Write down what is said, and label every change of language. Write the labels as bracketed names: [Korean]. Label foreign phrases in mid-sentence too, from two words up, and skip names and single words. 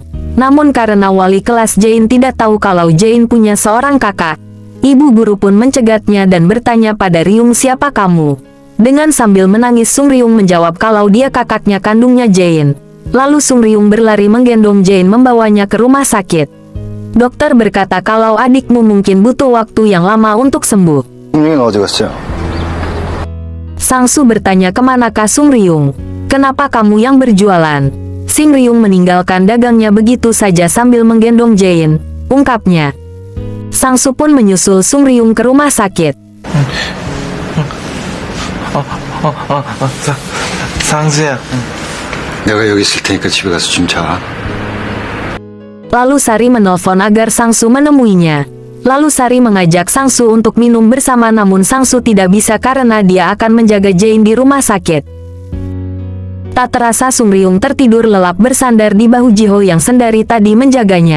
[Indonesian] Namun karena wali kelas Jane tidak tahu kalau Jane punya seorang kakak, ibu guru pun mencegatnya dan bertanya pada Ryung, siapa kamu? Dengan sambil menangis Sung Ryung menjawab kalau dia kakaknya kandungnya Jane. Lalu Sung Ryung berlari menggendong Jane membawanya ke rumah sakit. Dokter berkata kalau adikmu mungkin butuh waktu yang lama untuk sembuh. [Korean] 승룡이는 어디 갔어요? [Indonesian] Sangsu bertanya kemanakah Sung Ryung. Kenapa kamu yang berjualan? Sing Ryung meninggalkan dagangnya begitu saja sambil menggendong Jain, ungkapnya. Sangsu pun menyusul Sung Ryung ke rumah sakit. [Korean] 상수야. 내가 여기 있을 테니까 집에 가서 좀 자. [Indonesian] Lalu Sari menelpon agar Sangsu menemuinya. Lalu Sari mengajak Sangsu untuk minum bersama, namun Sangsu tidak bisa karena dia akan menjaga Jain di rumah sakit. Tak terasa Sung Ryung tertidur lelap bersandar di bahu Jiho yang sendari tadi menjaganya.